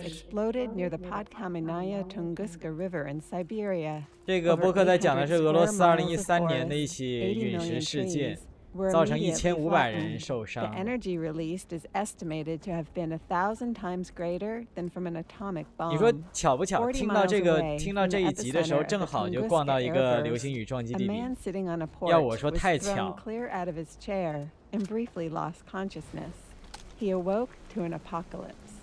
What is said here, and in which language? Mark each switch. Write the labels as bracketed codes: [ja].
[en] exploded near the Podkamenaya Tunguska River in Siberia. [zh] 这个播客在讲的是俄罗斯2013年的一起陨石事件，造成1500人受伤。 [en] The energy released is estimated to have been 1,000 times greater than from an atomic bomb. [zh] 你说巧不巧？听到这一集的时候，正好就逛到一个流星雨撞击地点。要我说太巧。 [en] clear out of his chair and briefly lost consciousness. He awoke to an apocalypse.